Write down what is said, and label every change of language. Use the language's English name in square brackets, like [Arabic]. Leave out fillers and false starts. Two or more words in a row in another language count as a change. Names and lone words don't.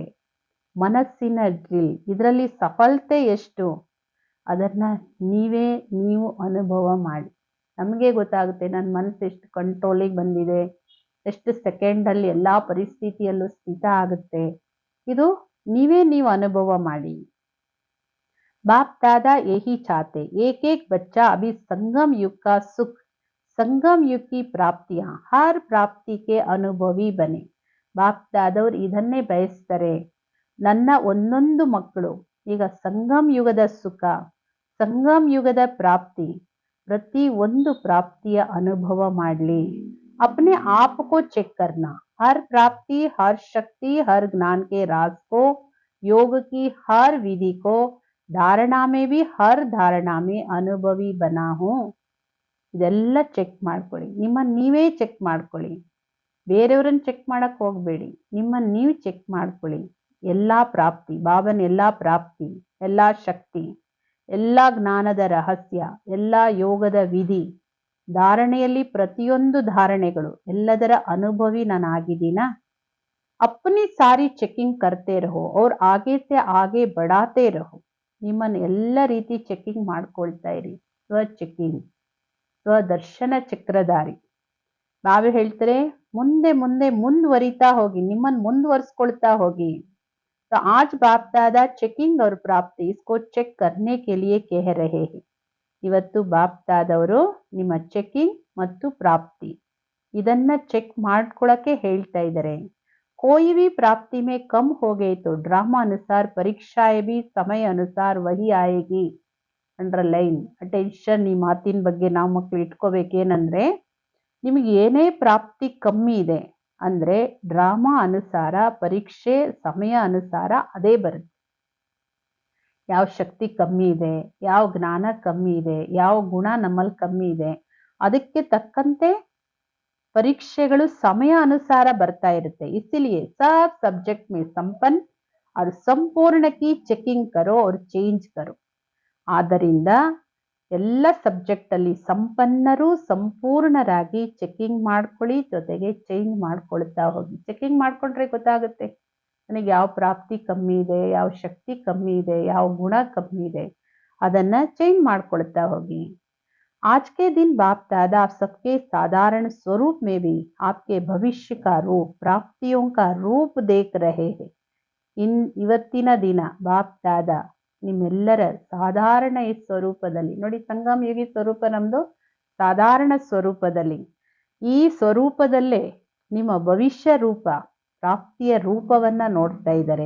[Kannada] ಮನಸ್ಸಿನ ಡ್ರಿಲ್, ಇದರಲ್ಲಿ ಸಫಲತೆ ಎಷ್ಟು ಅದನ್ನ ನೀವು ಅನುಭವ ಮಾಡಿ. ನಮಗೆ ಗೊತ್ತಾಗುತ್ತೆ ನನ್ನ ಮನಸ್ಸು ಎಷ್ಟು ಕಂಟ್ರೋಲಿಗೆ ಬಂದಿದೆ, ಎಷ್ಟು ಸೆಕೆಂಡಲ್ಲಿ ಎಲ್ಲ ಪರಿಸ್ಥಿತಿಯಲ್ಲೂ ಸ್ಥಿತ ಆಗುತ್ತೆ. ಇದು ನೀವು ಅನುಭವ ಮಾಡಿ. [Hindi] बाप दादा यही चाहते एक एक बच्चा अभी संगम युग का सुख, संगम युग की प्राप्तियां, हर प्राप्ति के अनुभवी बने. [Kannada] ಬಾಪ್ ದಾದವ್ರು ಇದನ್ನೇ ಬಯಸ್ತಾರೆ. ನನ್ನ ಒಂದೊಂದು ಮಕ್ಕಳು ಈಗ ಸಂಗಮ್ ಯುಗದ ಸುಖ, ಸಂಗಮ್ ಯುಗದ ಪ್ರಾಪ್ತಿ, ಪ್ರತಿ ಒಂದು ಪ್ರಾಪ್ತಿಯ ಅನುಭವ ಮಾಡಲಿ. [Hindi] अपने आप को चेक करना, हर प्राप्ति, हर शक्ति, हर ज्ञान के राज को, योग की हर विधि को, धारणा में भी हर धारणा में अनुभवी बना हूँ. [Kannada] ಇದೆಲ್ಲ ಚೆಕ್ ಮಾಡ್ಕೊಳ್ಳಿ. ನಿಮ್ಮನ್ನು ನೀವೇ ಚೆಕ್ ಮಾಡ್ಕೊಳ್ಳಿ. ಬೇರೆಯವ್ರನ್ನ ಚೆಕ್ ಮಾಡಕ್ ಹೋಗ್ಬೇಡಿ. ನಿಮ್ಮನ್ನು ನೀವು ಚೆಕ್ ಮಾಡ್ಕೊಳ್ಳಿ. ಎಲ್ಲಾ ಪ್ರಾಪ್ತಿ, ಬಾಬನ ಎಲ್ಲಾ ಪ್ರಾಪ್ತಿ, ಎಲ್ಲಾ ಶಕ್ತಿ, ಎಲ್ಲಾ ಜ್ಞಾನದ ರಹಸ್ಯ, ಎಲ್ಲಾ ಯೋಗದ ವಿಧಿ, ಧಾರಣೆಯಲ್ಲಿ ಪ್ರತಿಯೊಂದು ಧಾರಣೆಗಳು ಎಲ್ಲದರ ಅನುಭವಿ ನಾನಾಗಿದ್ದೀನ. [Hindi] अपनी सारी चेकिंग करते रहो और आगे से आगे बढ़ाते रहो. [Kannada] ನಿಮ್ಮನ್ನು ಎಲ್ಲ ರೀತಿ ಚೆಕಿಂಗ್ ಮಾಡ್ಕೊಳ್ತಾ ಇರಿ. ಸ್ವ ಚೆಕಿಂಗ್, ಸ್ವದರ್ಶನ ಚಕ್ರಧಾರಿ. ಬಾಬಾ ಹೇಳ್ತಾರೆ ಮುಂದೆ ಮುಂದೆ ಮುಂದುವರಿತಾ ಹೋಗಿ, ನಿಮ್ಮನ್ನು ಮುಂದುವರಿಸ್ಕೊಳ್ತಾ ಹೋಗಿ. [Hindi] तो आज बाप दादा चेकिंग और प्राप्ति इसको चेक करने के लिए कह रहे हैं. [Kannada] ಇವತ್ತು ಬಾಪ್ ದಾದವರು ನಿಮ್ಮ ಚೆಕಿಂಗ್ ಮತ್ತು ಪ್ರಾಪ್ತಿ ಇದನ್ನ ಚೆಕ್ ಮಾಡ್ಕೊಳಕ್ಕೆ ಹೇಳ್ತಾ ಇದ್ದಾರೆ. [Hindi] कोई भी प्राप्ति में कम हो गए तो ड्रामा अनुसार परीक्षाएं भी समय अनुसार वही आएगी. [English] underline attention. [Kannada] ಈ ಮಾತಿನ ಬಗ್ಗೆ ನಾವು ಮಕ್ಕಳು ಇಟ್ಕೋಬೇಕೇನಂದ್ರೆ, ನಿಮಗೆ ಏನೇ ಪ್ರಾಪ್ತಿ ಕಮ್ಮಿ ಇದೆ ಅಂದ್ರೆ ಡ್ರಾಮಾ ಅನುಸಾರ, ಪರೀಕ್ಷೆ ಸಮಯ ಅನುಸಾರ ಅದೇ ಬರುತ್ತೆ. ಯಾವ ಶಕ್ತಿ ಕಮ್ಮಿ ಇದೆ, ಯಾವ ಜ್ಞಾನ ಕಮ್ಮಿ ಇದೆ, ಯಾವ ಗುಣ ನಮ್ಮಲ್ಲಿ ಕಮ್ಮಿ ಇದೆ, ಅದಕ್ಕೆ ತಕ್ಕಂತೆ ಪರೀಕ್ಷೆಗಳು ಸಮಯ ಅನುಸಾರ ಬರ್ತಾ ಇರುತ್ತೆ. [Hindi] इसीलिए सब सब्जेक्ट में संपन्न और संपूर्ण की चेकिंग करो और चेंज करो. [Kannada] ಆದ್ದರಿಂದ ಎಲ್ಲ ಸಬ್ಜೆಕ್ಟ್ ಅಲ್ಲಿ ಸಂಪನ್ನರು ಸಂಪೂರ್ಣರಾಗಿ ಚೆಕಿಂಗ್ ಮಾಡ್ಕೊಳ್ಳಿ, ಜೊತೆಗೆ ಚೇಂಜ್ ಮಾಡ್ಕೊಳ್ತಾ ಹೋಗಿ. ಚೆಕಿಂಗ್ ಮಾಡ್ಕೊಂಡ್ರೆ ಗೊತ್ತಾಗುತ್ತೆ ನನಗೆ ಯಾವ ಪ್ರಾಪ್ತಿ ಕಮ್ಮಿ ಇದೆ, ಯಾವ ಶಕ್ತಿ ಕಮ್ಮಿ ಇದೆ, ಯಾವ ಗುಣ ಕಮ್ಮಿ ಇದೆ, ಅದನ್ನ ಚೇಂಜ್ ಮಾಡ್ಕೊಳ್ತಾ ಹೋಗಿ. [Hindi] आज के दिन बाप दादा आप सबके साधारण स्वरूप में भी आपके भविष्य का रूप, प्राप्तियों का रूप देख रहे हैं. [Kannada] ಇವತ್ತಿನ ದಿನ ಬಾಪ್ ದಾದಾ ನಿಮ್ಮೆಲ್ಲರ ಸಾಧಾರಣ ಈ ಸ್ವರೂಪದಲ್ಲಿ ನೋಡಿ, ಸಂಗಮ ಯೋಗಿ ಸ್ವರೂಪ ನಮ್ದು ಸಾಧಾರಣ ಸ್ವರೂಪದಲ್ಲಿ, ಈ ಸ್ವರೂಪದಲ್ಲೇ ನಿಮ್ಮ ಭವಿಷ್ಯ ರೂಪ, ಪ್ರಾಪ್ತಿಯ ರೂಪವನ್ನ ನೋಡ್ತಾ ಇದ್ದಾರೆ.